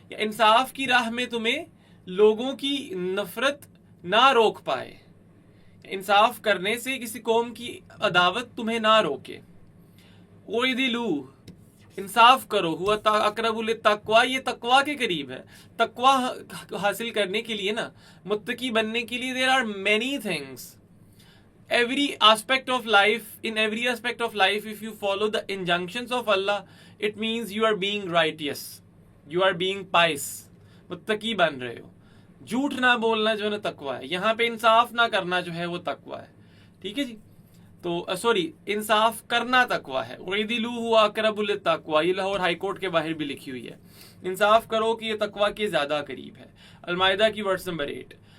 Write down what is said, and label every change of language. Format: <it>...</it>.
<ur>انصاف کی راہ میں تمہیں لوگوں کی نفرت نہ روک پائے، انصاف کرنے سے کسی قوم کی عداوت تمہیں نہ روکے. وَعْدِلُوا، انصاف کرو، ہوا اقرب للتقویٰ، یہ تقویٰ کے قریب ہے. تقویٰ حاصل کرنے کے لیے نا، متقی بننے کے لیے</ur> <en>there are many things. Every aspect of life, in every aspect of life, if you follow the injunctions of Allah, it means you are being righteous, you are being pious.</en> <ur>متقی بن رہے ہو. جھوٹ نہ بولنا جو ہے نا تقویٰ ہے. یہاں پہ انصاف نہ کرنا جو ہے وہ تقویٰ ہے. ٹھیک ہے جی. تو انصاف کرنا تقویٰ ہے.</ur> <ar>وَعِدِلُوا هُوَ أَقْرَبُ لِلتَّقْوَىٰ،</ar> <ur>یہ لاہور ہائی کورٹ کے باہر بھی لکھی ہوئی ہے. انصاف کرو کہ یہ تقویٰ کے زیادہ قریب ہے. المائدہ کی ورس نمبر 8.</ur>